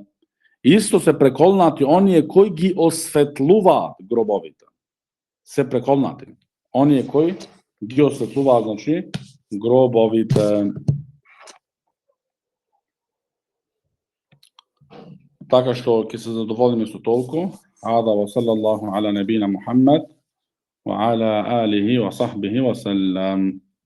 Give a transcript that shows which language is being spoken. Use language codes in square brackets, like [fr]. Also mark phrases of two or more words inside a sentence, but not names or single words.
[mk] Исто се преколнати оние кои ги осветлуваат гробовите. Се преколнати. Оние кои ги осветлуваат, значи, гробовите. Така што ќе се задоволиме со толку. [ar] هذا وصلى الله على نبينا محمد وعلى آله وصحبه وسلم.